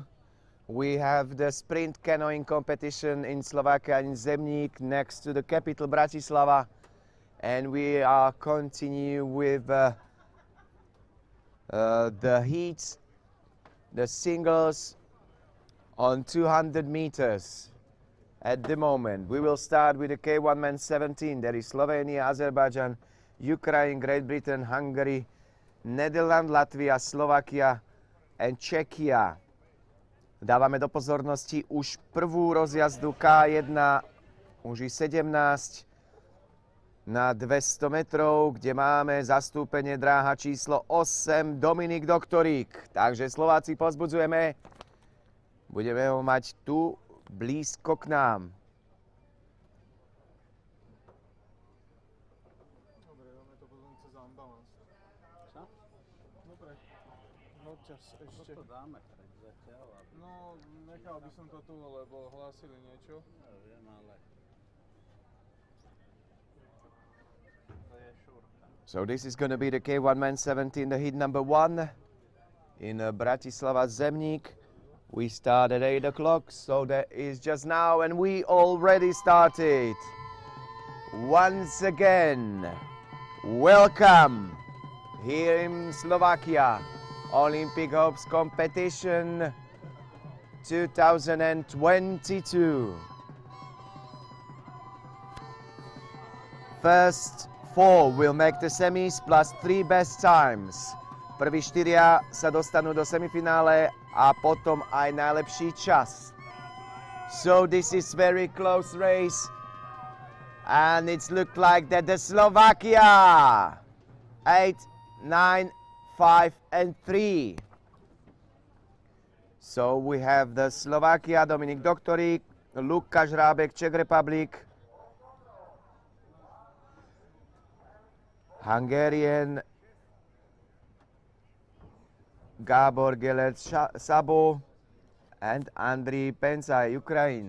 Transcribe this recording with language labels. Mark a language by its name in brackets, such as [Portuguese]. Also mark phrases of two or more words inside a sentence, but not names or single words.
[English] We have the sprint canoeing competition in Slovakia in Zemnik next to the capital Bratislava, and we are continue with the heats, the singles on 200 meters. At the moment, we will start with the K1 men 17. There is Slovenia, Azerbaijan, Ukraine, Great Britain, Hungary, Netherlands, Latvia, Slovakia and Czechia. [Slovak] Dávame do pozornosti už prvú rozjazdu K1, už 17 na 200 metrov, kde máme zastúpenie dráha číslo 8, Dominik Doktorík. Takže Slováci pozbudzujeme, budeme ho mať tu blízko k nám. Dobre, dáme to potom cez ambalans. Čo? Dobre, noťaz ešte. To dáme tak zatiaľ. No, nechal by som to tu, lebo hlásili niečo. Ja viem, ale... To je šúrka. [English] So this is going to be the K1 men 17, the heat number 1 in Bratislava Zemnik. We start at 8 o'clock, so that is just now, and we already started. Once again, welcome here in Slovakia, Olympic Hopes Competition 2022. First 4 will make the semis plus 3 best times. [Slovak] Prví 4 sa dostanú do semifinále a potom aj najlepší čas. [English] So this is very close race and it's looked like that the Slovakia 8, 9, 5 and 3. So we have the Slovakia, Dominik Doktorík, Lukáš Rábek, Czech Republic, Hungarian Gábor Gelert-Sabo and Andriy Pensai, Ukraine.